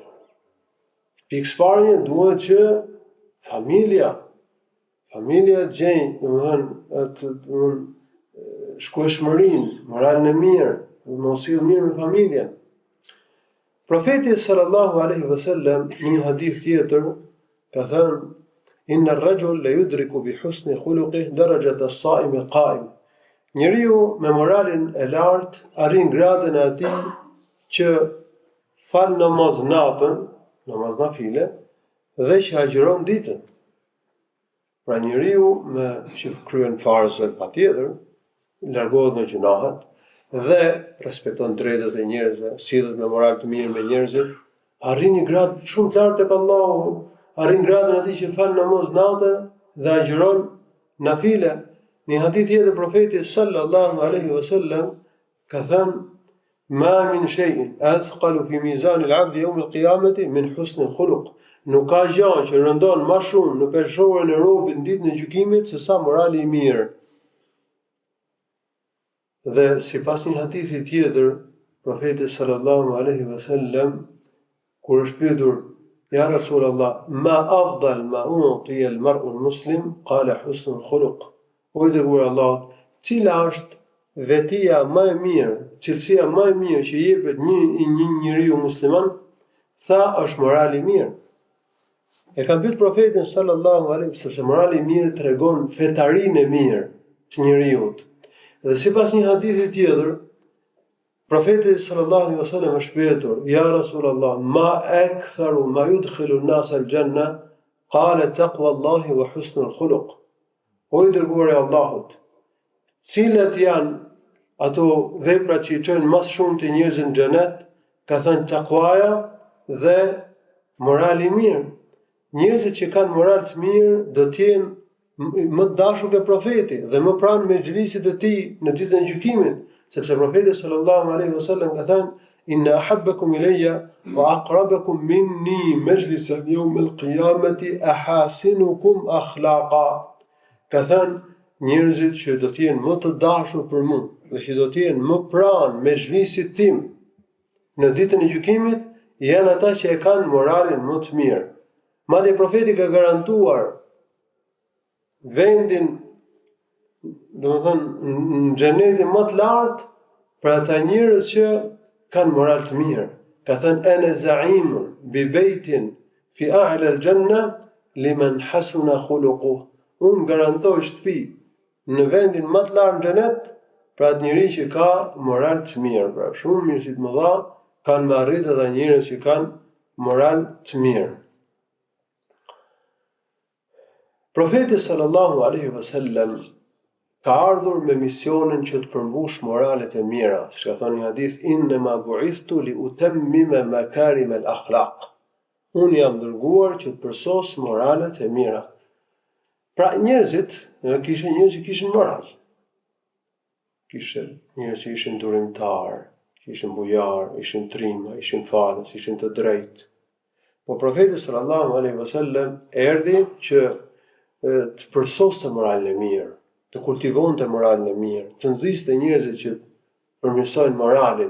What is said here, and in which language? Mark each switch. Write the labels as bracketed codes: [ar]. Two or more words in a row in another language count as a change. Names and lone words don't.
[sq] Pikë parë duhet që familja gjejnë, domethënë shkueshmërinë, moralin e mirë, mos sill mirë me familjen. Profeti [ar] صلى الله عليه وسلم [sq] në një hadith tjetër ka thënë: [ar] "إن الرجل ليدرك بحسن خلقه درجة الصائم القائم." [sq] Njeriu me moralin e lartë arrin gradën e atij që fal namaz natën, namaz nafile, dhe që agjiron ditën. Pra njeriu që kryen farzet patjetër, largohet nga gjunahet dhe respekton drejtat e njerëzve, sillet me moral të mirë me njerëzit, arrin një grad shumë të lartë tek Allahu, arrin gradën e atij që fal namaz natën dhe agjiron nafile. Në hadith tjetër profeti [ar] صلى الله عليه وسلم [sq] ka thënë: [ar] "ما من شيء أثقل في ميزان العبد يوم القيامة من حسن الخلق." [sq] Nuk ka gjë që rëndon më shumë në peshorën e robit ditën e gjykimit se sa morali i mirë. Dhe sipas një hadithi tjetër, profeti [ar] صلى الله عليه وسلم [sq] kur është pyetur: [ar] "يا رسول الله، ما أفضل ما أوتي المرء المسلم?" قال حسن الخلق. [sq] O i dërguar i Allahut, cila është vetia më e mirë, cilësia më e mirë që jepet një njeriu musliman? Tha, është morali i mirë. E ka pyet profetin [ar] صلى الله عليه وسلم [sq] sepse morali i mirë tregon fetarinë e mirë të njeriu. Dhe sipas një hadithi tjetër, profeti [ar] صلى الله عليه وسلم [sq] është pyetur: [ar] "يا رسول الله، ما أكثر ما يدخل الناس الجنة?" قال تقوى الله وحسن الخلق. [sq] O i dërguar i Allahut, cilat janë ato veprat që i çojnë më shumë të njerëzve në xhenet? Ka thënë takwaja dhe morali i mirë. Njerëzit që kanë moral të mirë do të jenë më të dashur ke profeti dhe më pranë mexhlisit të tij në ditën e gjykimit, sepse profeti [ar] صلى الله عليه وسلم [sq] ka thënë: [ar] "إن أحبكم إلي وأقربكم مني مجلسا يوم القيامة أحاسنكم أخلاقا." [sq] Ka thënë njerëzit që do të jenë më të dashur për mua dhe që do të jenë më pranë mexhlisit tim në ditën e gjykimit janë ata që e kanë moralin më të mirë. Madje profeti ka garantuar vendin, domethënë në xhenetin më të lartë për ata njerëz që kanë moral të mirë. Ka thënë: [ar] "أنا زعيم ببيت في أعلى الجنة لمن حسن خلقه." [sq] Unë garantoj shtëpi në vendin më të lartë në xhenet për atë njeri që ka moral të mirë. Pra shumë mirësi të mëdha kanë me arrit ata njerëz që kanë moral të mirë. Profeti [ar] صلى الله عليه وسلم [sq] ka ardhur me misionin që të përmbush moralet e mira, siç ka thënë një hadith: [ar] "إنما بعثت لأتمم مكارم الأخلاق." [sq] Unë jam dërguar që të përsos moralet e mira. Pra njerëzit, kishin njerëz që kishin moral. Kishin njerëz që ishin durimtar, ishin bujar, ishin trima, ishin falës, ishin të drejtë. Po profeti [ar] صلى الله عليه وسلم [sq] erdhi që të përsoste moralin e mirë, të kultivonte moralin e mirë, të nxiste njerëzit që përmirësojnë moralin.